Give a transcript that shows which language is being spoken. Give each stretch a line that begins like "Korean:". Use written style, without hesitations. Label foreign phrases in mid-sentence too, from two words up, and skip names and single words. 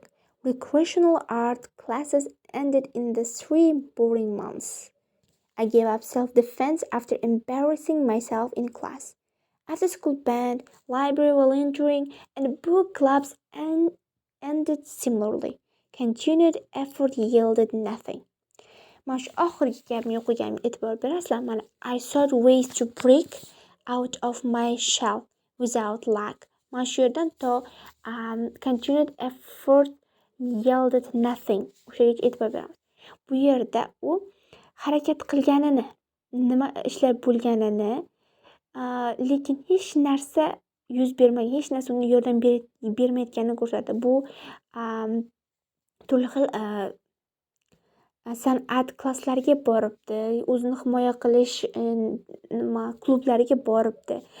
English: Recreational art classes ended in the 3 boring months. I gave up self-defense after embarrassing myself in class. After-school band, library volunteering, and book clubs ended similarly. Continued effort yielded nothing.
Uzbek: Mana shu oxirgi gapni o'qiganimga e'tibor berasizlar.
English: Mana I sought ways to break out of my shell without luck.
Uzbek: Mana shu yerdan
English: to continued effort yielded nothing.
Uzbek: O'shaga e'tibor beramiz. Bu yerda u harakat qilganini, nima ishlar bo'lganini, lekin hech narsa yuz bermagan, hech narsa unga yordam bermayotganini ko'rsatadi. Bu turli xil san'at klasslariga boribdi, o'zini himoya qilish klublariga boribdi.